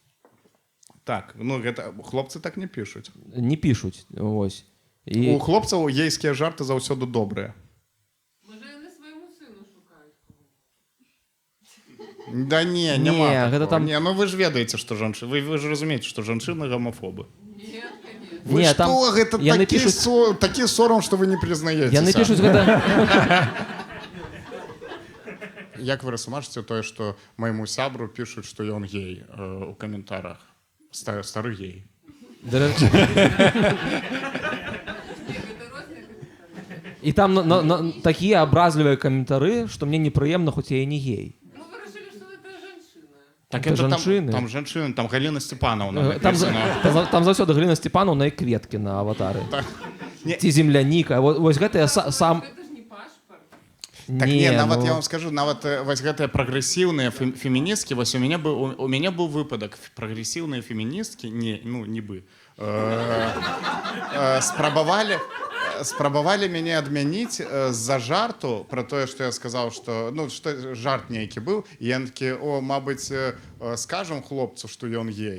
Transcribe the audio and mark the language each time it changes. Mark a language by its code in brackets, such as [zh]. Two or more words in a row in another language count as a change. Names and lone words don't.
[be] Так, ну гэта хлопцы так не пішуць. Не пішуць, вось. У хлопцаў гейскія жарты заўсёды добрыя. Да не, няма гэта там... Не, ну вы ж ведаеце, што жанчыны... Вы ж разумееце, што жанчыны гамафобы. [ru] Нет, конечно. [be] Вы не, што, там... гэта такі сорам, што вы не прызнаецеся. Яны пішуць гэта... Як вы расумажыце тое, што майму сябру пішуць, што ён гей у каментарах? Стары гей. І там такія абразлівыя каментары, што мне непрыемна, хоць я і не гей. Ну, [ru] вы решили, что это женщина. [be] Так это жанчыны. Там жанчыны, там Галіна Степановна Там напісана. заўсёды Галіна Степановна і кветкі на аватары. Не. Ці земляніка. Вось гэта я сам... [ru] Это же не пашпорт. [be] Так не, нават я вам скажу, нават вось гэтыя прагрэсіўныя феміністкі, вось у мяне быў выпадак, прагрэсіўныя феміністкі, нібы, спрабавалі мяне адмяніць з-за жарту пра тое, што я сказаў, што жарт нейкі быў, і яны такі, мабыць, скажам хлопцу, што ён гей.